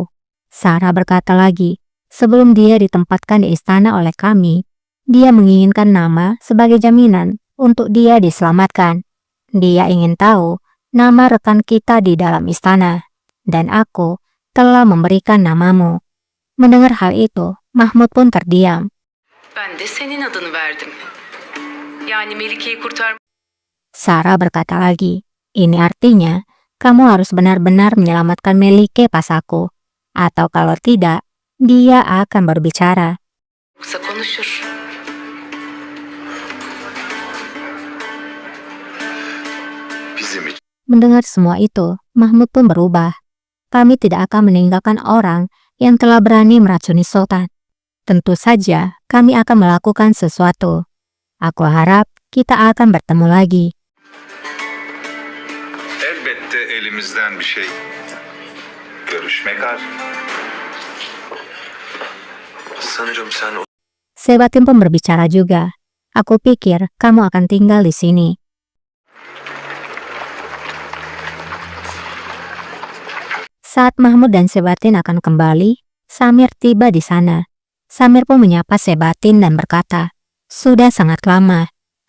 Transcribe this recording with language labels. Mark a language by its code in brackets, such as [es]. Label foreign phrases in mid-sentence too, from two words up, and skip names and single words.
[id] Sarah berkata lagi, sebelum dia ditempatkan di istana oleh kami, dia menginginkan nama sebagai jaminan untuk dia diselamatkan. Dia ingin tahu nama rekan kita di dalam istana, dan aku telah memberikan namamu. Mendengar hal itu, Mahmud pun terdiam. [tr] Ben de senin adını verdim. Yani Melike'yi kurtar. [id] Sarah berkata lagi, ini artinya kamu harus benar-benar menyelamatkan Melike Pashaku, atau kalau tidak, dia akan berbicara. [tr] Yoksa konuşur. bizim için [id] Mendengar semua itu, Mahmud pun berubah. Kami tidak akan meninggalkan orang yang telah berani meracuni Sultan. Tentu saja kami akan melakukan sesuatu. Aku harap kita akan bertemu lagi. [tr] Elbette elimizden bir şey. Görüşmek ar. sanırım sen o [id] Sebatin pun berbicara juga. Aku pikir kamu akan tinggal di sini. Saat Mahmud dan Sebatin akan kembali, Samir tiba di sana. Samir pun menyapa Sebatin dan berkata, sudah sangat lama.